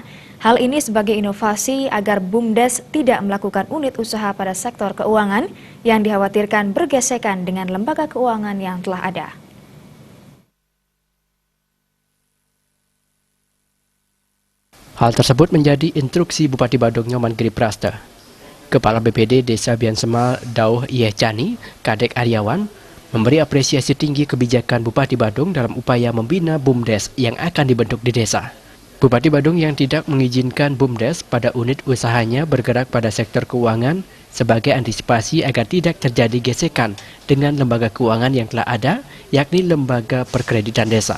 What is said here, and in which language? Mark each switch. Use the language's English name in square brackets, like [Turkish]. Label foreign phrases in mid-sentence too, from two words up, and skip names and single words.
[Indonesian] Hal ini sebagai inovasi agar BUMDes tidak melakukan unit usaha pada sektor keuangan yang dikhawatirkan bergesekan dengan lembaga keuangan yang telah ada. Hal tersebut menjadi instruksi Bupati Badung Nyoman Giri Prasta. Kepala BPD Desa Biansemal Dauh Yehcani, Kadek Aryawan, memberi apresiasi tinggi kebijakan Bupati Badung dalam upaya membina BUMDes yang akan dibentuk di desa. Bupati Badung yang tidak mengizinkan BUMDes pada unit usahanya bergerak pada sektor keuangan sebagai antisipasi agar tidak terjadi gesekan dengan lembaga keuangan yang telah ada, yakni Lembaga Perkreditan Desa.